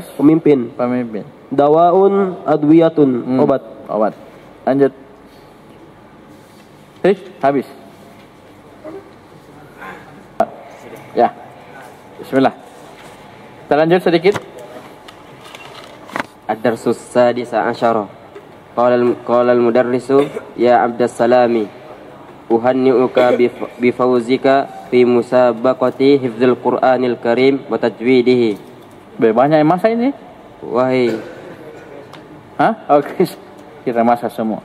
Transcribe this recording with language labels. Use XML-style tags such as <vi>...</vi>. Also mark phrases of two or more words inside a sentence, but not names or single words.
<id>Pemimpin.</id> <ar>دواء، أدوية.</ar> <id>Obat. Lanjut. Habis. Ya. Bismillah. Kita lanjut sedikit.</id> <ar>الدرس السادس عشر. قال المدرس يا عبد السلام أهنئك بفوزك في مسابقة حفظ القرآن الكريم وتجويده.</ar> <id>Banyak masa ini? Wahai Oke. Kita masa semua.</id>